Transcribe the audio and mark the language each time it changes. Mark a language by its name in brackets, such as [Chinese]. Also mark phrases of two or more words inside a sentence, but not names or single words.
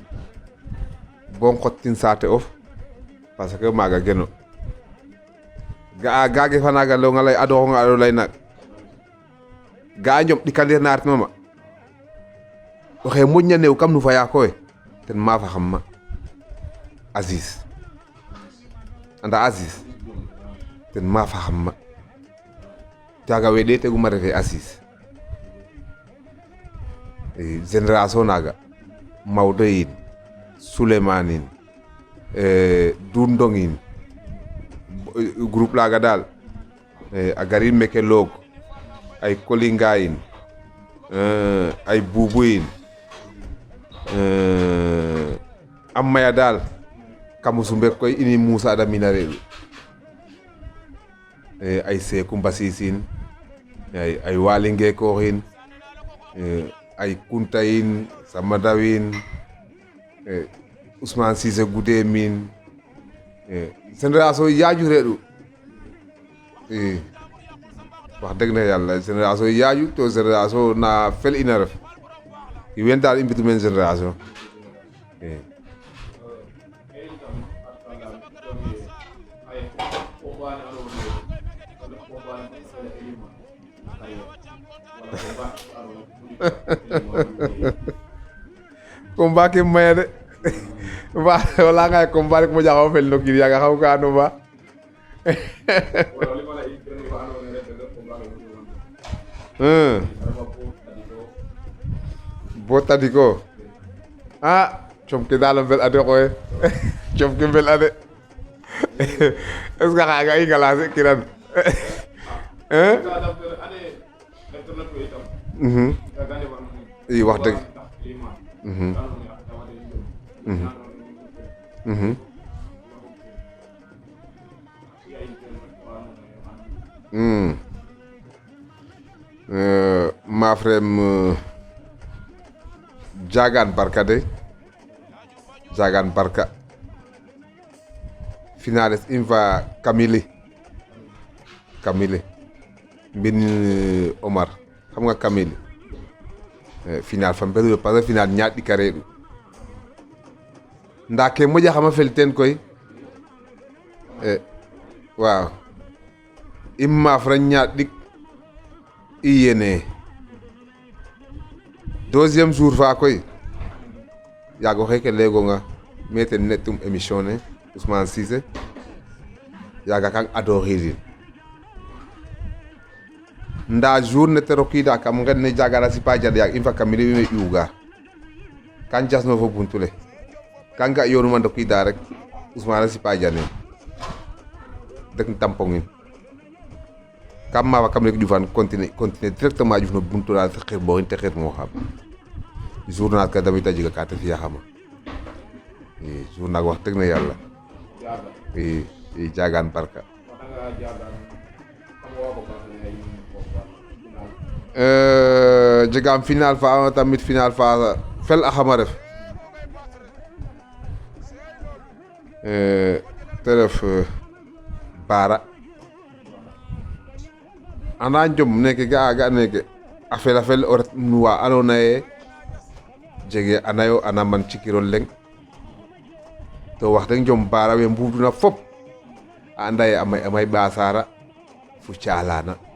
[Serer] bon xottin saate of [French] parce que [Serer] maaga geno gage fanaga longa lay ado nga ado lay nak ga ñom dikande naat mama waxe moñna new kam nu faya koy ten ma fa xam ma Aziz anda Aziz ten ma fa xam ma taga wede teguma refe Aziz génération naga Maodo yin Souleymane yin Dundong yin groupe laga dal a gari meke log ay kolinga yin ay bubu yin am maya dal kamu sumbe koy ini Moussa da minarelu ay Seku Mbasisin ay walinge ko hin ay Kuntayin Samadawin Ousmane Cissé Goudé min génération yaaju reedu [Wolof] wax dëgg na yàlla [Serer] génération yaaju to génération na fel ina ref i wen daal i mbitu men génération combat ke maya de ba wala ngay combat rek mo jaxaw fel no kii yaga xaw ka no ba bo tadiko com ke dalam fel ade koy com ke fel ade [French] est-ce que [Serer] xaga i galase kiran i [Wolof] wax dëgg [French] ma frère [Serer] Jagan Barka de Jagan Barka finales inva Kamili bin Omar xam nga Kamili final fam bedo [French] parce que [Serer] final ñaat di kareedu nda ke moƴa xama fel ten koy waaw i maaf ra ñaat dik i yene [French] deuxième jour [Serer] fa koy yaago xeke legonga me ten netum émission ne Ousmane Cissé yaaga kang adoxirin nda jour ne te rokida kam ngen ne jagara sipa jad yaag in fa Kamili me ƴuuga kan jasno fo buntule kan ga yoonu ma ndokida rek Ousmane sipa jane dek tampongin kam ma fa Kamili ƴufan [French] continuer directement [Serer] ƴuf no buntu la xir bo te xir mo xam journal ka damit a jega ka te fiya xama i journal [Wolof] wax dëgg na yàlla [Serer] i Jagan Barka jegam final fa tamit final fa fel a xama ref te ref Bara anda njom neke ga neke a fel o ret nuwa andoona yee jege anayo ana man cikirol leng to [Wolof] wax dëgg [Serer] njom Bara we mbuduna fop a anda ye amay ɓasara fu calana